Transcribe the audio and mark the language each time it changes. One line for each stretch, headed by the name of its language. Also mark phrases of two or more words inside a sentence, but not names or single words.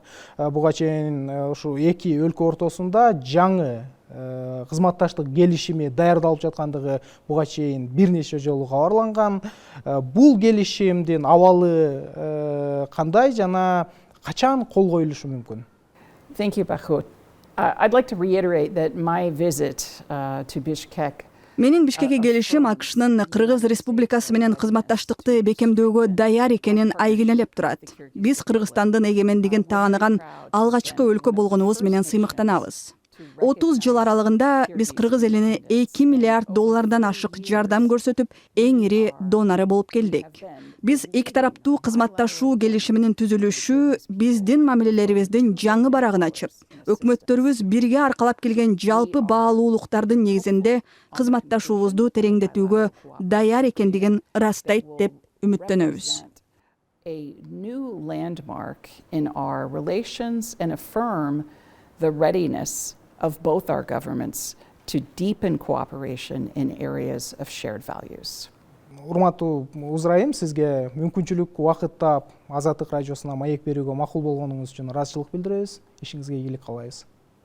Kyrgyz: Буга чейин ушу эки өлкө ортосунда жаңы кызматташтык келишими даярдалып жаткандыгы буга чейин бир нече жолу кабарланган. Бул келишимдин абалы кандай жана качан кол коюлушу мүмкүн?
English: Thank you, Bahut. I'd like to reiterate that my visit to Bishkek
Kyrgyz: Менин Бишкекке келишим АКШнын Кыргыз Республикасы менен кызматташтыкты бекемдөөгө даяр экенин айгинелеп турат. Биз Кыргызстандын эгемендигин тааныган алгачкы өлкө болгонубуз менен сыймыктанабыз. 30 жыл аралыгында биз Кыргыз элине 2 миллиард доллардан ашык жардам көрсөтүп, эң ири донору болуп келдик. Биз эки тараптуу кызматташуу келишиминин түзүлүшү биздин мамилелерибиздин жаңы барагын ачып, өкмөттөрүбүз бирге аркалап келген жалпы баалуулуктардын негизинде кызматташуубузду тереңдетүүгө даяр экендигин ырастайт деп үмүттөнөбүз.
English: A new landmark in our relations and affirm the readiness of both our governments to deepen cooperation in areas of shared values.
Kyrgyz: Урматтуу Узрайым, сизге мүмкүнчүлүк убакыт таап Азаттык радиосуна маек берүүгө макул болгонуңуз үчүн ыраазычылык билдиребиз. Ишиңизге ийгилик каалайбыз.